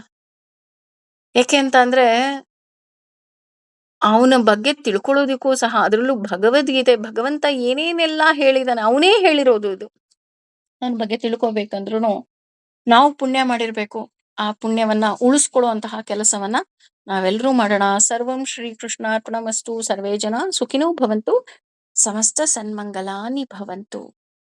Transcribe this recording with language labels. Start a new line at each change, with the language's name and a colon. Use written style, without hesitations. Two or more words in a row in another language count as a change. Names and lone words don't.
Kannada: ಯಾಕೆ ಅಂತ ಅಂದ್ರೆ ಅವನ ಬಗ್ಗೆ ತಿಳ್ಕೊಳ್ಳೋದಕ್ಕೂ ಸಹ, ಅದರಲ್ಲೂ ಭಗವದ್ಗೀತೆ, ಭಗವಂತ ಏನೇನೆಲ್ಲ ಹೇಳಿದಾನೆ ಅವನೇ ಹೇಳಿರೋದು ಇದು. ನನ್ನ ಬಗ್ಗೆ ತಿಳ್ಕೊಬೇಕಂದ್ರೂ ನಾವು ಪುಣ್ಯ ಮಾಡಿರ್ಬೇಕು. ಆ ಪುಣ್ಯವನ್ನ ಉಳಿಸ್ಕೊಳ್ಳುವಂತಹ ಕೆಲಸವನ್ನ ನಾವೆಲ್ಲರೂ ಮಾಡೋಣ.
Sanskrit: ಸರ್ವಂ ಶ್ರೀ ಕೃಷ್ಣಾರ್ಪಣಮಸ್ತು. ಸರ್ವೇ ಜನ ಸುಖಿನೋ ಭವಂತು. ಸಮಸ್ತ ಸನ್ಮಂಗಲಾನಿ ಭವಂತು.